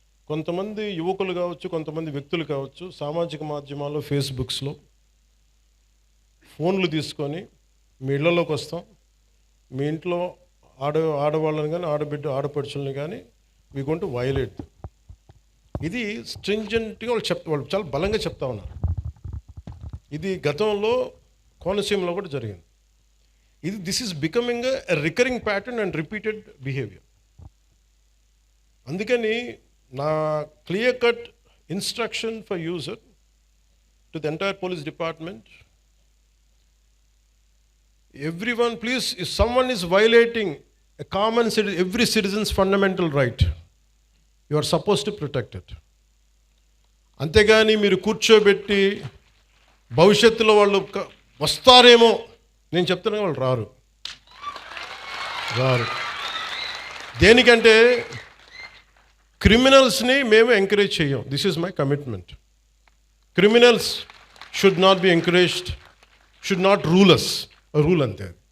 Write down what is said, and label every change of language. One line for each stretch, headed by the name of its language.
Telugu: కొంతమంది యువకులు కావచ్చు, కొంతమంది వ్యక్తులు కావచ్చు, సామాజిక మాధ్యమాల్లో ఫేస్బుక్స్లో ఫోన్లు తీసుకొని మీ ఇళ్లలోకి వస్తాం, మీ ఇంట్లో ఆడవాళ్ళని కానీ ఆడపడుచుల్ని కానీ
English: We going to violate.
Telugu: ఇది స్ట్రింజెంట్గా వాళ్ళు చాలా బలంగా చెప్తా ఉన్నారు. ఇది గతంలో కోనసీమలో కూడా జరిగింది.
English: This is becoming a recurring pattern and repeated behaviour.
Telugu: అందుకని నా
English: Clear cut instruction for user to the entire police department, everyone please, if someone is violating a every citizen's fundamental right, you are supposed to protect it.
Telugu: అంతేగాని మీరు కూర్చోబెట్టి భవిష్యత్తులో వాళ్ళు వస్తారేమో, నేను చెప్తున్నా వాళ్ళు రారు. దేనికంటే క్రిమినల్స్ని మేము ఎంకరేజ్ చేయం.
English: This is my commitment. Criminals should not be encouraged, should not rule us. Rule
Telugu: అంతే.